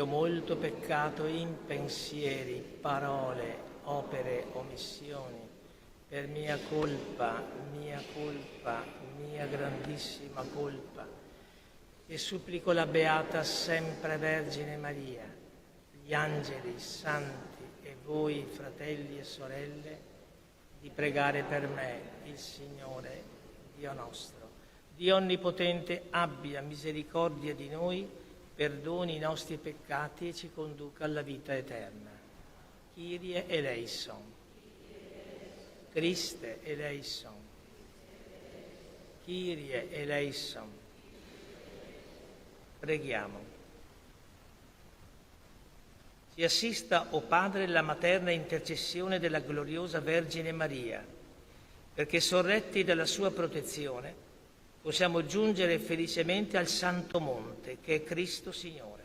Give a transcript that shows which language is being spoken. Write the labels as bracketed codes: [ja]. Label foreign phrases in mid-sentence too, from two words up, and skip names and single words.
[it] molto peccato in pensieri, parole, opere, omissioni, per mia colpa, mia grandissima colpa, e supplico la Beata sempre Vergine Maria, gli angeli, i santi e voi, fratelli e sorelle, di pregare per me, il Signore, Dio nostro. Dio Onnipotente abbia misericordia di noi, perdoni i nostri peccati e ci conduca alla vita eterna. [el] Kyrie eleison. Christe eleison. Kyrie eleison. [it] Preghiamo. Ci assista, o Padre, la materna intercessione della gloriosa Vergine Maria, perché sorretti dalla sua protezione possiamo giungere felicemente al Santo Monte, che è Cristo Signore.